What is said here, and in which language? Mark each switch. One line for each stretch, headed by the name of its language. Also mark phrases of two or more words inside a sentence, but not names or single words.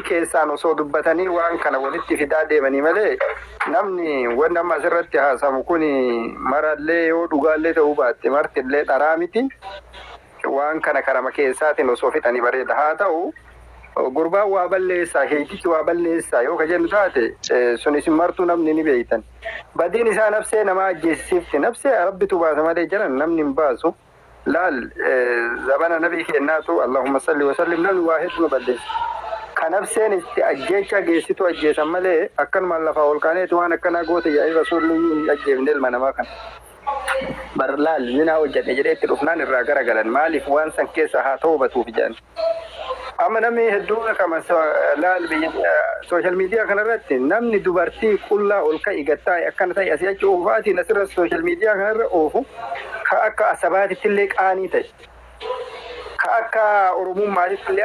Oromo: keessaan osoo dubbatanii waan kana walitti fidaa deemanii malee namni wanni amma asirratti haasamu kun marallee yoo dhugaallee ta'uu baatte martillee dharaa miti waan kana karama keessaatiin osoo fixanii bareeda haa ta'u gurbaan waa balleessaa heetichi waa balleessaa yoo ka jennu taate sunis martuu namni ni beeytan badiin isaa nafsee nama ajjeesifti nafsee rabbitu baasa malee jiran namni hin baasu laal zabana nabii kennaatu
Arabic: اللهم صل وسلم
Oromo: namni waa hedduu balleessa ka nafseen itti ajjeecha geessitu ajjeesan malee akkanumaan lafaa ol kaaneetu waan akkanaa goote yaa'ii rasuulli ajjeefne ilma namaa kana bar laal zinaa hojjadhe jedhee itti dhufnaan irraa garagalan maaliif waan san keessa haa toobatuuf jedhan amma namni hedduun kama laal
English: social media
Oromo: kanarratti namni dubartii qullaa ol ka'i gattaa akkana ta'e asii achi oofaatiin asirratti
English: social media
Oromo: kanarra oofu ka akka asabaatittillee qaanii ta'e ka akka oromummaatittillee